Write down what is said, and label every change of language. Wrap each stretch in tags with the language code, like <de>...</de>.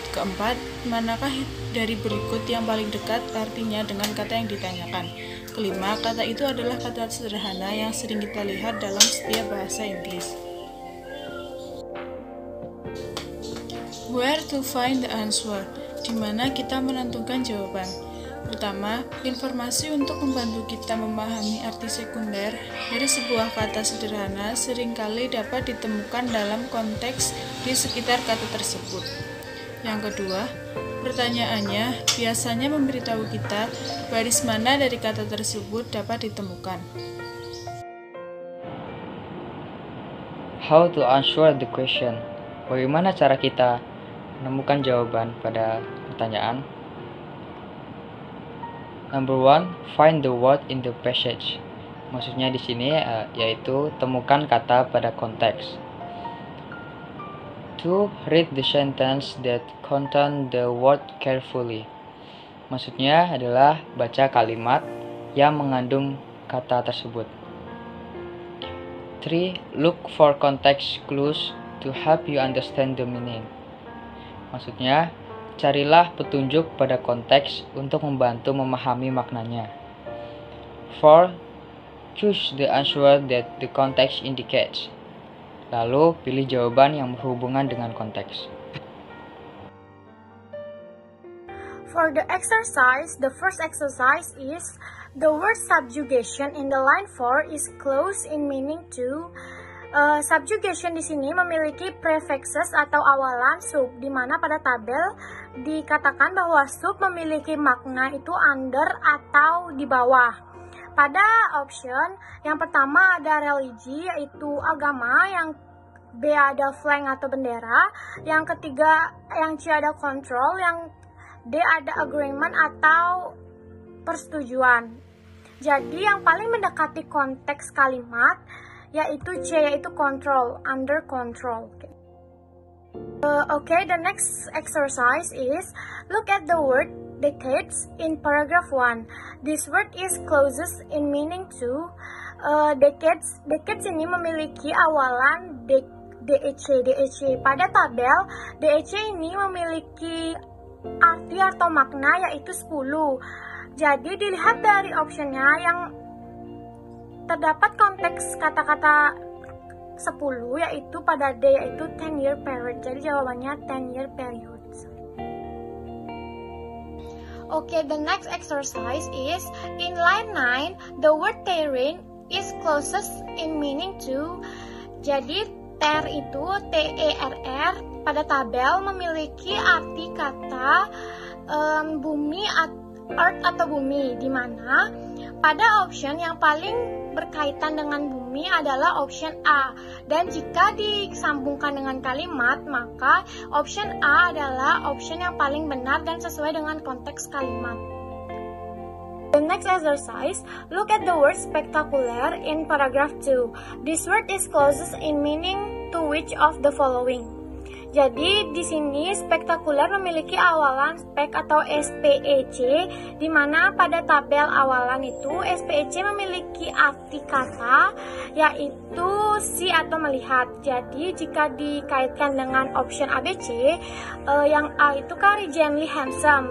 <id>Keempat, manakah dari berikut yang paling dekat artinya dengan kata yang ditanyakan? Kelima, kata itu adalah kata sederhana yang sering kita lihat dalam setiap bahasa Inggris.</id> <en>Where to find the answer?</en> <id>Di mana kita menentukan jawaban. Pertama, informasi untuk membantu kita memahami arti sekunder dari sebuah kata sederhana seringkali dapat ditemukan dalam konteks di sekitar kata tersebut. Yang kedua, pertanyaannya biasanya memberitahu kita baris mana dari kata tersebut dapat ditemukan.</id> <en>How to answer the question?</en> <id>Bagaimana cara kita menemukan jawaban pada pertanyaan?</id> <en>Number 1, find the word in the passage.</en> <id>Maksudnya di sini yaitu temukan kata pada konteks.</id> <en>2, read the sentence that contain the word carefully.</en> <id>Maksudnya adalah baca kalimat yang mengandung kata tersebut.</id> <en>3, look for context clues to help you understand the meaning.</en> <id>Maksudnya, carilah petunjuk pada konteks untuk membantu memahami maknanya.</id> <en>4, choose the answer that the context indicates.</en> <id>Lalu, pilih jawaban yang berhubungan dengan konteks.</id> <en>For the exercise, the first exercise is the word subjugation in the line 4 is close in meaning to.</en> <id>Subjugation di sini memiliki prefixes atau awalan sub, di mana pada tabel dikatakan bahwa sub memiliki makna itu under atau di bawah. Pada option yang pertama ada religi yaitu agama, yang B ada flag atau bendera, yang ketiga yang C ada control, yang D ada agreement atau persetujuan. Jadi yang paling mendekati konteks kalimat yaitu C, yaitu control,</id> <en>under control. Okay, the next exercise is look at the word decades in paragraph 1. This word is closest in meaning to.</en> <id>Decades ini memiliki awalan DEC. Pada tabel, DEC ini memiliki arti atau makna yaitu 10. Jadi dilihat dari optionnya yang terdapat konteks kata-kata 10 yaitu pada D yaitu 10-year period. Jadi jawabannya 10-year period.</id> <en>Okay, the next exercise is in line 9, the word terrain is closest in meaning to.</en> <id>Jadi ter itu TERR pada tabel memiliki arti kata bumi, earth atau bumi, di mana pada option yang paling berkaitan dengan bumi adalah option A, dan jika disambungkan dengan kalimat maka option A adalah option yang paling benar dan sesuai dengan konteks kalimat.</id> <en>The next exercise, look at the word spectacular in paragraph 2. This word is closest in meaning to which of the following?</en> <id>Jadi di sini spektakuler memiliki awalan spek atau SPEC, di mana pada tabel awalan itu SPEC memiliki arti kata yaitu see atau melihat. Jadi jika dikaitkan dengan option ABC, yang A itu kan</id> <en>regionally handsome.</en>